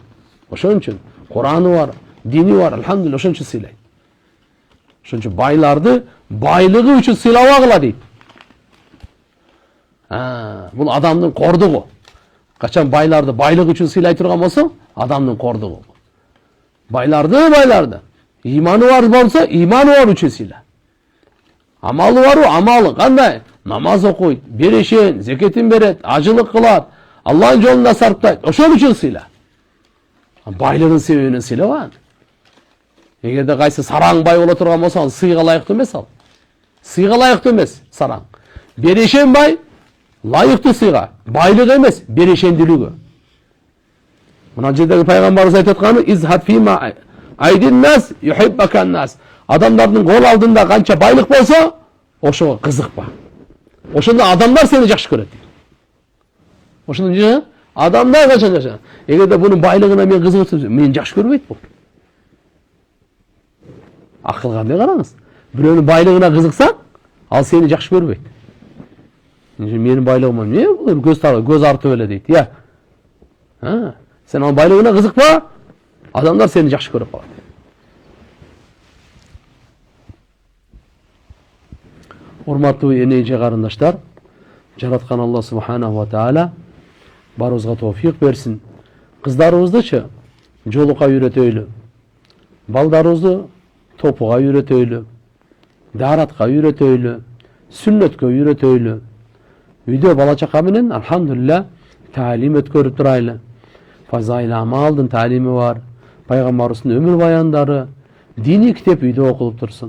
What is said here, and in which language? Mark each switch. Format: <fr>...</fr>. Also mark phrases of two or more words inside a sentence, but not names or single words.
<ky>Ошон үчүн Кураны бар, дини бар, алхамдулилlah, ошон үчүн сыйлайт. Ошон үчүн байларды байлыгы үчүн сыйлабагыла дейт. Бул адамдын кордугу. Качан байларды байлык үчүн сыйлай турган болсо, адамдын кордугу. Байларды иманы бар болса, иманы бар үчүн сыйла. Амалы барбы? Амалы кандай? Намаз окуйт, берешен, зекетин берет, ажылык кылат, Алланын жолунда сарптайт. Ошон үчүн сыйла. Байлыгын себебинен сыйлабан. Эгерде кайсы сараң бай боло турган болсо, ал сыйга ылайыктуу эмес ал. Сыйга ылайыктуу эмес сараң. Берешен бай лайыктуу сыйга, байлык эмес, берешендүүлүгү. Мына жердеги пайгамбарыбыз айтып атканы:</ky> <ar>ازهد فيما أيدي الناس يحبك الناس.</ar> <ky>Адамдардын кол алдында канча байлык болсо, ошого кызыкпа. Ошондо адамдар сени жакшы көрөт. Ошондо адамдар качан жакшы. Эгерде бунун байлыгына мен кызыгып, мени жакшы көрбөйт бул. Акыл кандай караңыз. Бирөөнүн байлыгына кызыксаң, ал сени жакшы көрбөйт. Менин байлыгыма эмне бул көз артып эле дейт. Я. Сен анын байлыгына кызыкпа, адамдар сени жакшы көрүп калат. Урматтуу энеже карындаштар, жараткан Алла</ky> <ar>سبحانه وتعالى</ar> <ky>барыбызга товфик берсин. Кыздарыбыздычы жолука үйрөтөйлү. Балдарыбызды топуга үйрөтөйлү. Даратка үйрөтөйлү. Сүннөткө үйрөтөйлү. Үйдө бала чака менен алхамдулилля таалим өткөрүп турайлы. Фазаил амалдын таалими бар. Пайгамбарыбыздын өмүр баяндары, дини китеп үйдө окулуп турсун.</ky>